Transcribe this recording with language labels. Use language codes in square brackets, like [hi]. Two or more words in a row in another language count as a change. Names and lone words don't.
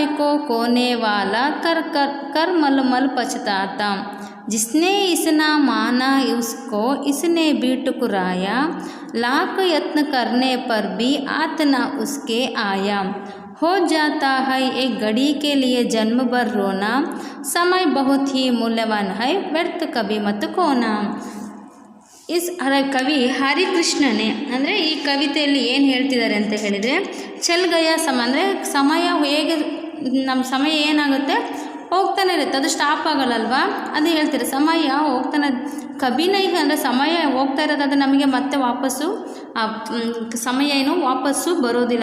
[hi] को खोने वाला कर मलमल पछताता, जिसने इसना माना उसको इसने भी ठुकराया, लाख यत्न करने पर भी हाथ ना उसके आया, हो जाता है एक घड़ी के लिए जन्म भर रोना, समय बहुत ही मूल्यवान है व्यर्थ कभी मत खोना। [kn] ಕವಿ ಹರಿಕೃಷ್ಣನೇ ಅಂದರೆ ಈ ಕವಿತೆಯಲ್ಲಿ ಏನು ಹೇಳ್ತಿದ್ದಾರೆ ಅಂತ ಹೇಳಿದರೆ, ಚಲ್ಗಯ ಅಂದರೆ ಸಮಯ ಹೇಗೆ ನಮ್ಮ ಸಮಯ ಏನಾಗುತ್ತೆ ಹೋಗ್ತಾನೆ ಇರುತ್ತೆ, ಅದು ಸ್ಟಾಪ್ ಆಗಲ್ಲಲ್ವಾ, ಅದು ಹೇಳ್ತಾರೆ ಸಮಯ ಹೋಗ್ತಾನೆ. ಕಬಿನೈ ಅಂದರೆ ಸಮಯ ಹೋಗ್ತಾ ಇರೋದು, ಅದು ನಮಗೆ ಮತ್ತೆ ವಾಪಸ್ಸು ಸಮಯ ಏನು ವಾಪಸ್ಸು ಬರೋದಿಲ್ಲ.